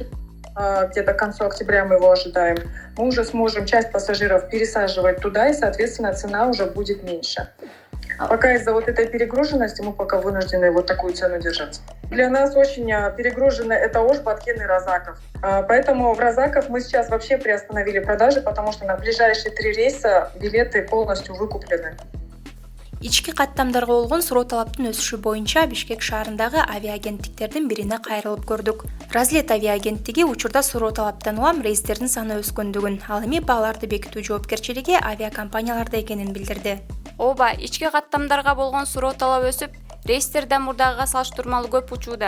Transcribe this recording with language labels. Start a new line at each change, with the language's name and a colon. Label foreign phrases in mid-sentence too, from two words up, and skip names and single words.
Russian: Где-то к концу октября мы его ожидаем. Мы уже сможем часть пассажиров пересаживать туда, и, соответственно, цена уже будет меньше. Пока из-за вот этой перегруженности мы пока вынуждены вот такую цену держать. Для нас очень перегружены это Ош, Баткен и Разаков. Поэтому в Разаков мы сейчас вообще приостановили продажи, потому что на ближайшие 3 рейса билеты полностью выкуплены.
Kyrgyz: Ички каттамдарга болгон суроо талаптын өсүшү боюнча Бишкек шаарындагы авиаагенттиктердин бирине кайрылып көрдүк. Разлет авиаагенттиги учурда суроо талаптан улам рейстердин саны өскөндүгүн, ал эми бааларды бекитүү жоопкерчилиги авиакомпанияларда экенин билдирди. Ооба, ички каттамдарга болгон суроо талап өсүп, рейстер да мурдагыга салыштырмалуу көп учууда.